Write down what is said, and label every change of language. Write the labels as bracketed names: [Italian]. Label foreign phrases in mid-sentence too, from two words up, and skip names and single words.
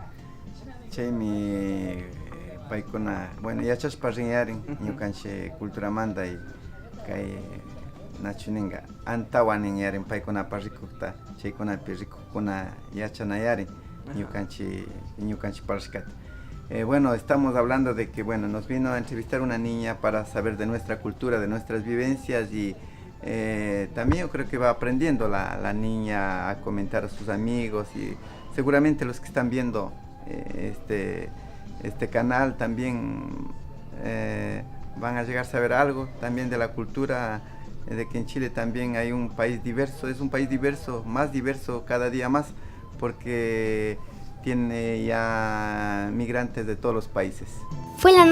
[Quechua] Chaymi paykuna, bueno, yachashpa rinyarin ñukanchik culturamanta, y kay nachuninga antawan ninyarin paykunapa rikukta, chaykunapi rikukuna yachanayarin ñukanchik parashkata. [Spanish] Bueno, estamos hablando de que, bueno, nos vino a entrevistar una niña para saber de nuestra cultura, de nuestras vivencias, y también yo creo que va aprendiendo la niña a comentar a sus amigos, y seguramente los que están viendo este canal también van a llegar a saber algo también de la cultura, de que en Chile también hay un país diverso, es un país diverso, más diverso cada día más, porque tiene ya migrantes de todos los países.